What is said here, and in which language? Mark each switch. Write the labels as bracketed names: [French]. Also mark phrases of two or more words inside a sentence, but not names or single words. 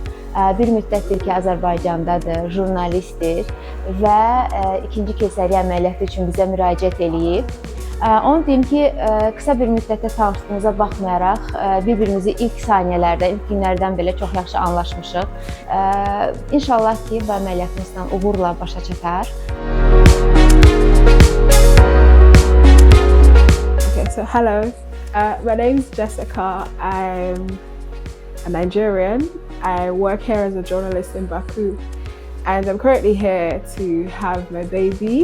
[Azerbaijani] Bir müddətdir ki, Azərbaycandadır, jurnalistdir və ikinci keysəriyyə əməliyyatı üçün bizə müraciət eləyib. Onu deyim ki, qısa bir müddətdə tanışdığımıza baxmayaraq, bir-birimizi ilk saniyələrdə, ilk günlərdən belə çox yaxşı anlaşmışıq. İnşallah ki, bu əməliyyatımızdan uğurla başa çatar. [English] Okay, so hello, my name's Jessica. I'm a Nigerian. I work here as a journalist in Baku, and I'm currently here to have my baby.